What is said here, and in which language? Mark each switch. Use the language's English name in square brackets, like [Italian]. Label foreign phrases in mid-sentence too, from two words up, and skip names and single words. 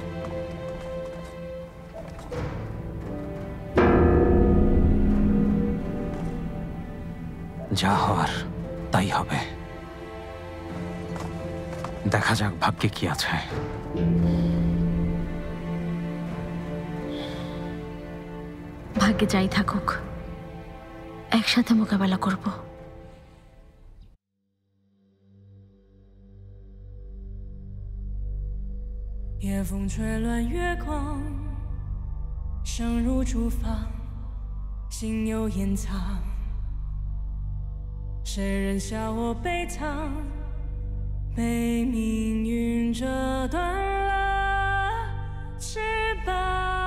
[Bangla] যা হওয়ার তাই হবে। দেখা যাক ভাগ্যে কি আছে। ভাগ্যে যাই থাকুক, একসাথে মোকাবেলা করব। [Chinese] 夜风吹乱月光，声如竹房，心有掩藏。谁人笑我悲怆，被命运折断了翅膀。